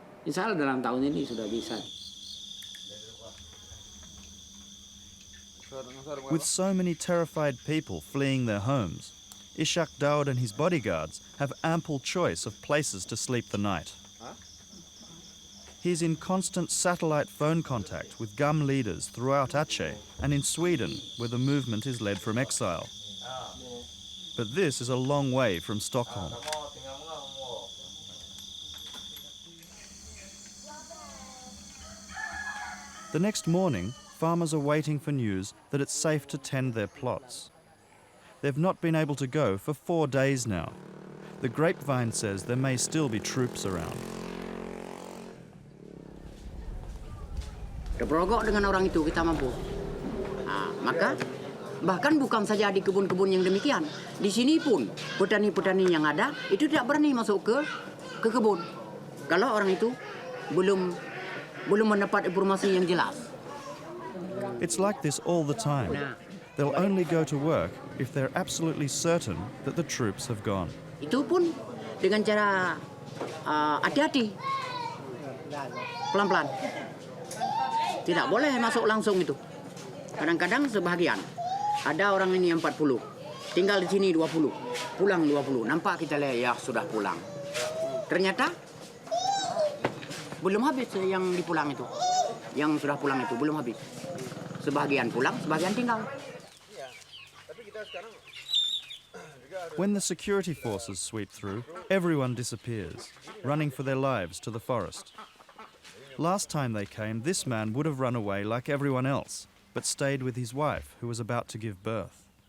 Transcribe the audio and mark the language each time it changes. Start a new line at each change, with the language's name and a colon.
Indonesian: Insya Allah dalam tahun ini sudah bisa.
English: With so many terrified people fleeing their homes, Ishak Daud and his bodyguards have ample choice of places to sleep the night. He's in constant satellite phone contact with GUM leaders throughout Aceh and in Sweden, where the movement is led from exile. But this is a long way from Stockholm. The next morning, farmers are waiting for news that it's safe to tend their plots. They've not been able to go for 4 days now. The grapevine says there may still be troops around.
Indonesian: Berperogok dengan orang itu kita mampu. Maka bahkan bukan saja di kebun-kebun yang demikian. Di sini pun petani-petani yang ada itu tidak berani masuk ke kebun. Kalau orang itu belum mendapat informasi yang jelas.
English: It's like this all the time. They'll only go to work if they're absolutely certain that the troops have gone.
Indonesian: Itu pun dengan cara hati-hati, pelan-pelan. Tidak boleh masuk langsung itu. Kadang-kadang sebagian. Ada orang ini yang 40, tinggal di sini 20, pulang 20. Nampak kita lihat ya sudah pulang. Ternyata belum habis yang dipulang itu. Yang sudah pulang itu belum habis. Sebagian pulang, sebagian tinggal.
English: When the security forces sweep through, everyone disappears, running for their lives to the forest. Last time they came, this man would have run away like everyone else, but stayed with his wife, who was about to give birth.